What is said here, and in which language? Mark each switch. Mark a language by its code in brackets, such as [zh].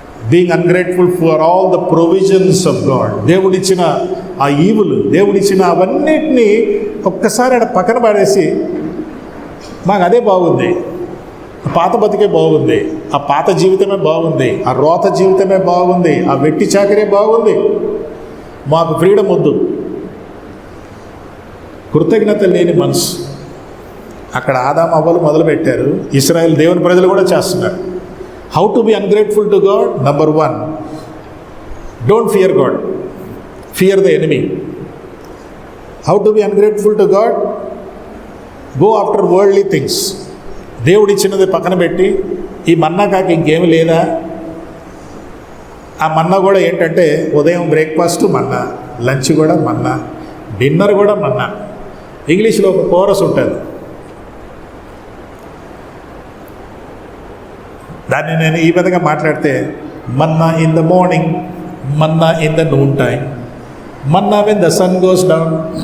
[en] Being ungrateful for all the provisions of God. [te] దేవుడిచ్చిన ఆ ఈవులు, దేవుడిచ్చిన అవన్నిటినీ ఒక్కసారి ఆడ పక్కన పడేసి, మాకు అదే బాగుంది, పాత బతికే బాగుంది, ఆ పాత జీవితమే బాగుంది, ఆ రోత జీవితమే బాగుంది, ఆ వెట్టి చాకరే బాగుంది, మాకు ఫ్రీడమ్ వద్దు. కృతజ్ఞత లేని మనసు. అక్కడ ఆదాము అవ్వలు మొదలుపెట్టారు. ఇశ్రాయేల్ దేవుని ప్రజలు కూడా చేస్తున్నారు. [en] How to be ungrateful to God? Number 1, don't fear God. Fear the enemy. How to be ungrateful to God? Go after worldly things. [te] దేవుడు ఇచ్చినది పక్కన పెట్టి, ఈ మన్నా కాక ఇంకేమి లేదా? ఆ మన్నా కూడా ఏంటంటే ఉదయం బ్రేక్ఫాస్ట్ మన్నా, లంచ్ కూడా మన్నా, డిన్నర్ కూడా మన్నా. ఇంగ్లీష్లో ఒక కోరస్ ఉంటుంది, దాన్ని నేను ఈ విధంగా మాట్లాడితే, [en] manna in the morning, manna in the noon time, manna when the sun goes down,